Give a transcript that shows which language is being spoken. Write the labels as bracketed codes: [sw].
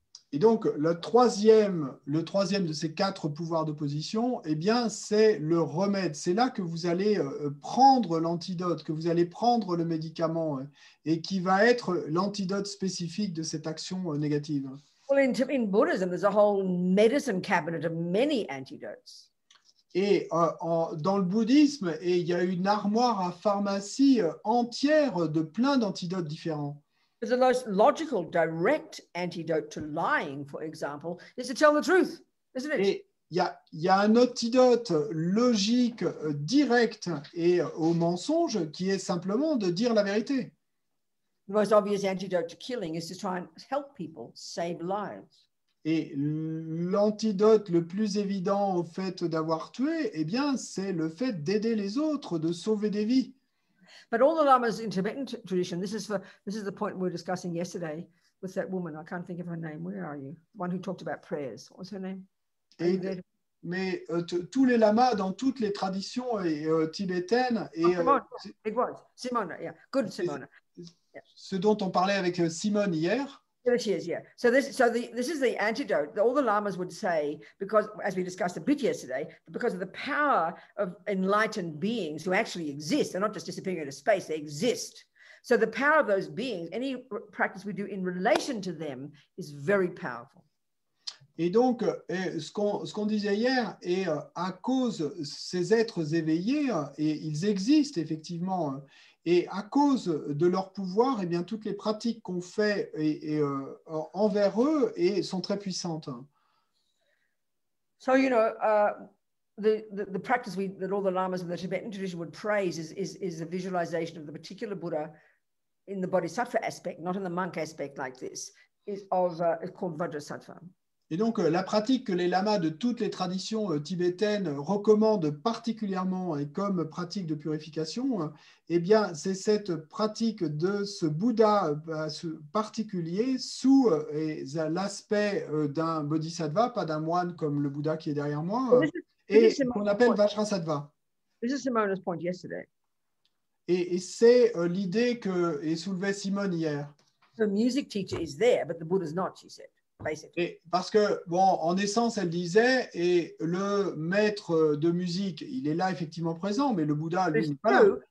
[fr] Et donc, le troisième de ces quatre pouvoirs d'opposition, eh bien, c'est le remède. C'est là que vous allez prendre l'antidote, que vous allez prendre le médicament, et qui va être l'antidote spécifique de cette action négative. [en] Well, in Buddhism, there's a whole medicine cabinet of many antidotes. [fr] Et dans le bouddhisme, il y a une armoire à pharmacie entière de plein d'antidotes différents. [en] The most logical, direct antidote to lying, for example, is to tell the truth, isn't it? [fr] Et il y a un antidote logique, direct et au mensonge qui est simplement de dire la vérité. [en] The most obvious antidote to killing is to try and help people save lives. [fr] Et l'antidote le plus évident au fait d'avoir tué, eh bien, c'est le fait d'aider les autres, de sauver des vies. [en] But all the lamas in Tibetan tradition, this is the point we were discussing yesterday with that woman. I can't think of her name. Where are you? One who talked about prayers. What was her name? [fr] Mais tous les lamas dans toutes les traditions tibétaines et [en] Simona, yeah, good Simona. [fr] Ce dont on parlait avec Simone hier. [en] There she is, yeah. So this is the antidote. All the lamas would say, because, as we discussed a bit yesterday, because of the power of enlightened beings who actually exist, they're not just disappearing into space, they exist. So the power of those beings, any practice we do in relation to them is very powerful. [fr] Et donc, ce qu'on disait hier, et à cause ces êtres éveillés, et ils existent effectivement, et à cause de leur pouvoir, eh bien, toutes les pratiques qu'on fait envers eux sont très puissantes. [en] So, you know, the practice that all the lamas of the Tibetan tradition would praise is a visualization of the particular Buddha in the bodhisattva aspect, not in the monk aspect like this, it's called Vajrasattva. [fr] Et donc, la pratique que les lamas de toutes les traditions tibétaines recommandent particulièrement et comme pratique de purification, eh bien, c'est cette pratique de ce Bouddha particulier sous l'aspect d'un bodhisattva, pas d'un moine comme le Bouddha qui est derrière moi, et qu'on appelle Vajrasattva. [en] This is Simona's point yesterday. [fr] Et c'est l'idée que soulevait Simone hier. [en] The music teacher is there, but the Buddha's not, she said. [fr] Et parce que, bon, en essence, elle disait, et le maître de musique, il est là effectivement présent, mais le Bouddha, lui, n'est pas là.